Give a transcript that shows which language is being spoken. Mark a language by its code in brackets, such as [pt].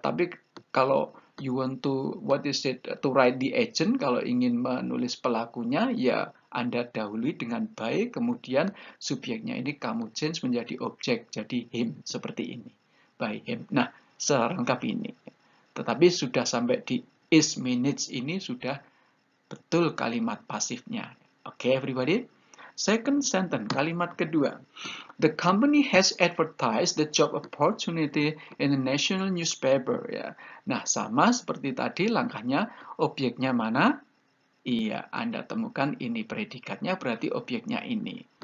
[id] Tapi kalau [en] you want to, to write the agent, [id] kalau ingin menulis pelakunya, ya Anda dahului dengan by, kemudian subjeknya ini kamu change menjadi objek, jadi him, seperti ini. [en] By him. [id] Nah, selengkap ini. Tetapi sudah sampai di is minutes ini sudah betul kalimat pasifnya. [en] Oke, everybody? Second sentence, [id] kalimat kedua. [en] The company has advertised the job opportunity in the national newspaper. [id] Ya. Nah, sama seperti tadi langkahnya, objeknya mana? Iya, Anda temukan ini predikatnya, berarti objeknya ini.